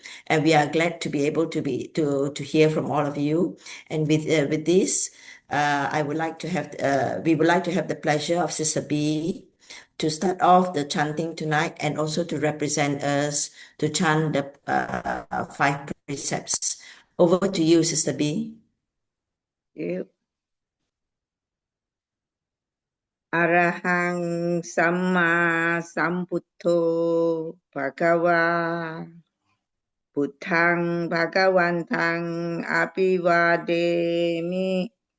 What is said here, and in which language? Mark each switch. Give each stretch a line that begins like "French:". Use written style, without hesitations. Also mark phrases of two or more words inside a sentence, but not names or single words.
English: And we are glad to be able to hear from all of you. And with this, I would like to have we would like to have the pleasure of Sister B to start off the chanting tonight, and also to represent us to chant the 5 precepts. Over to you, Sister B.
Pali: Arahang Samma Sambuddho Bhagava Buddhang Bhagavantang Abhivademi